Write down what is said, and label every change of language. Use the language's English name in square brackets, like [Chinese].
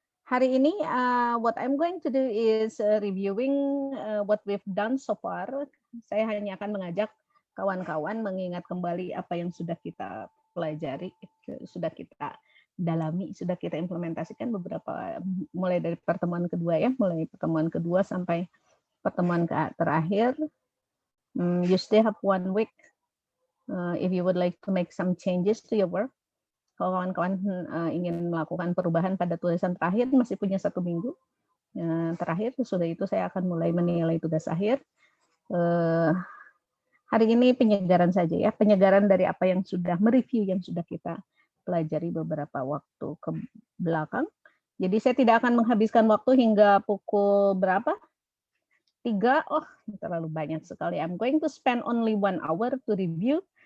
[Indonesian] Hari ini [English] what I'm going to do is reviewing what we've done so far. [Indonesian] Saya hanya akan mengajak kawan-kawan mengingat kembali apa yang sudah kita pelajari, sudah kita dalami, sudah kita implementasikan beberapa, mulai dari pertemuan kedua ya, mulai pertemuan kedua sampai pertemuan terakhir. [English] You still have 1 week if you would like to make some changes to your work. [Indonesian] Kalau kawan-kawan ingin melakukan perubahan pada tulisan terakhir, masih punya 1 minggu terakhir. Sudah itu saya akan mulai menilai tugas akhir. Hari ini penyegaran saja ya, penyegaran dari apa yang sudah mereview, yang sudah kita pelajari beberapa waktu ke belakang. Jadi saya tidak akan menghabiskan waktu hingga pukul berapa? 3, terlalu banyak sekali. [English] I'm going to spend only 1 hour to review.